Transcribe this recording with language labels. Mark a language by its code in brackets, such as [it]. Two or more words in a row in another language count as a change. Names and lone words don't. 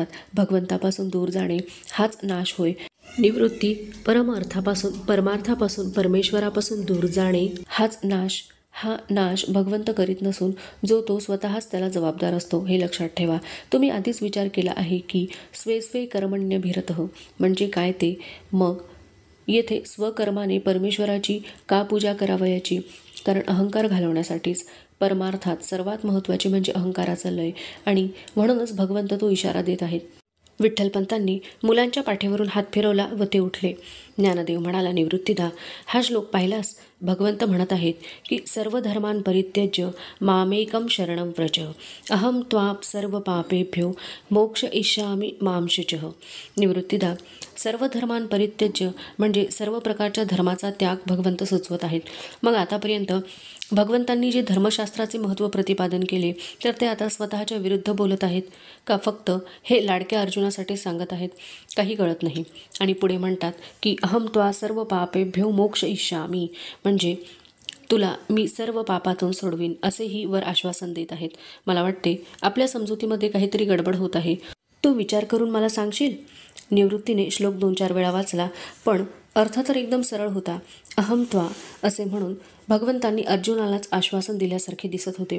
[mr] भगवंतापासून दूर जाणे हाच नाश होय. निवृत्ती परमार्थापासून परमेश्वरापासून दूर जाणे हाच नाश. हा नाश भगवंत करीत नसून जो तो स्वतःच त्याला जबाबदार असतो हे लक्षात ठेवा. तुम्ही आधीच विचार केला आहे की [sa] स्वे स्वे कर्मण्यभिरतः [mr] म्हणजे काय ते. मग येथे स्वकर्माने परमेश्वराची का पूजा करावयाची? कारण अहंकार घालवण्यासाठीच. परमार्थात सर्वात महत्त्वाचे म्हणजे अहंकाराचा लय आणि म्हणूनच भगवंत तो इशारा देत आहेत. विठ्ठलपंतांनी मुलांच्या पाठीवरून हात फिरवला व ते उठले. ज्ञानदेव म्हणाला, निवृत्तीदा, हा श्लोक पाहिलास? भगवंत म्हणत आहेत की [sa] सर्व धर्मान परित्यज्य मामेकम शरणं व्रज अहम त्वां सर्व पापेभ्यो मोक्ष इष्यामि मां शुचः. [mr] निवृत्तीदा, [sa] सर्व धर्मान परित्यज्य [mr] म्हणजे सर्व प्रकारच्या धर्माचा त्याग भगवंत सुचवत आहेत. मग आतापर्यंत भगवंतांनी जे धर्मशास्त्राचे महत्त्व प्रतिपादन केले तर ते आता स्वतःच्या विरुद्ध बोलत आहेत का फक्त हे लाडक्या अर्जुनासाठी सांगत आहेत? काही कळत नाही. आणि पुढे म्हणतात की [sa] अहम त्वा सर्व पापेभ्यो मोक्ष इष्यामि [mr] म्हणजे तुला मी सर्व पापातून सोडवीन असेही वर आश्वासन देत आहेत. मला वाटते आपल्या समजुतीमध्ये काहीतरी गडबड होत आहे. तू विचार करून मला सांगशील? निवृत्तीने श्लोक 2-4 वेळा वाचला पण अर्थ तर एकदम सरळ होता. [sa] अहम त्वा [mr] असे म्हणून भगवंतांनी अर्जुनालाच आश्वासन दिल्यासारखे दिसत होते.